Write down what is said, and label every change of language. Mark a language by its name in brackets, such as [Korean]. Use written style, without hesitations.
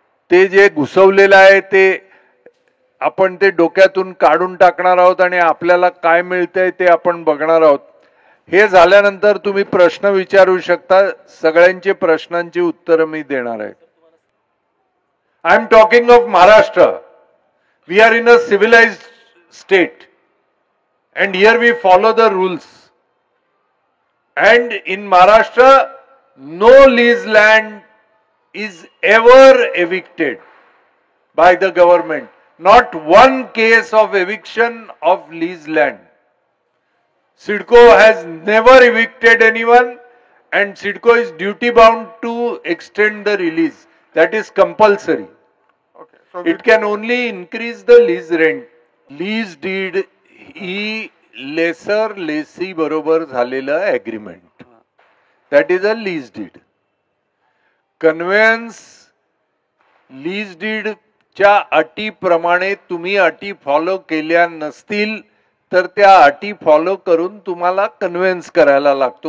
[Marathi] ते जे घुसवलेलं आहे ते आपण ते डोक्यातून काढून टाकणार आहोत आणि आपल्याला काय मिळतंय ते आपण बघणार आहोत. हे झाल्यानंतर तुम्ही प्रश्न विचारू शकता, सगळ्यांचे प्रश्नांची उत्तर मी देणार आहे. [English] I am talking of Maharashtra. We are in a civilised state and here we follow the rules, and in Maharashtra no lease land is ever evicted by the government. Not one case of eviction of lease land. CIDCO has never evicted anyone and CIDCO is duty bound to extend the release. That is compulsory. Okay, so it can only increase the lease rent. [Marathi] Lease did he lessor lessee बरोबर झालेलं agreement, [English] That is a lease deed. [Marathi] Conveyance lease डीडच्या अटीप्रमाणे तुम्ही अटी follow केल्या नसतील तर त्या अटी follow करून तुम्हाला कन्व्हेन्स करायला लागतो.